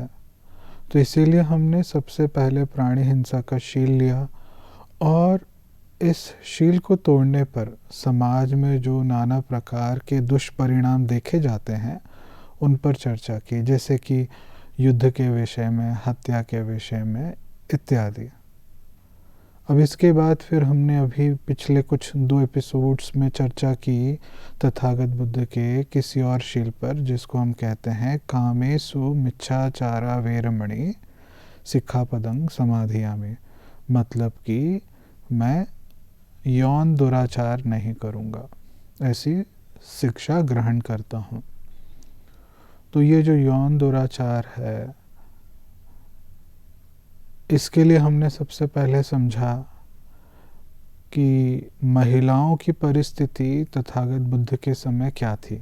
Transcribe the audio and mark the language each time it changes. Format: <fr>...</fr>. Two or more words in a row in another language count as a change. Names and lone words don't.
<hi>तो इसीलिए हमने सबसे पहले प्राणी हिंसा का शील लिया और इस शील को तोड़ने पर समाज में जो नाना प्रकार के दुष्परिणाम देखे जाते हैं उन पर चर्चा की, जैसे कि युद्ध के विषय में, हत्या के विषय में इत्यादि। अब इसके बाद फिर हमने अभी पिछले कुछ 2 एपिसोड्स में चर्चा की तथागत बुद्ध के किसी और शील पर, जिसको हम कहते हैं</hi> <pi>कामेसु मिच्छाचारा वेरमणि सिक्खापदं समाधियामि।</pi> <hi>मतलब कि मैं यौन दुराचार नहीं करूँगा, ऐसी शिक्षा ग्रहण करता हूँ। तो ये जो यौन दुराचार है, इसके लिए हमने सबसे पहले समझा कि महिलाओं की परिस्थिति तथागत बुद्ध के समय क्या थी।</hi>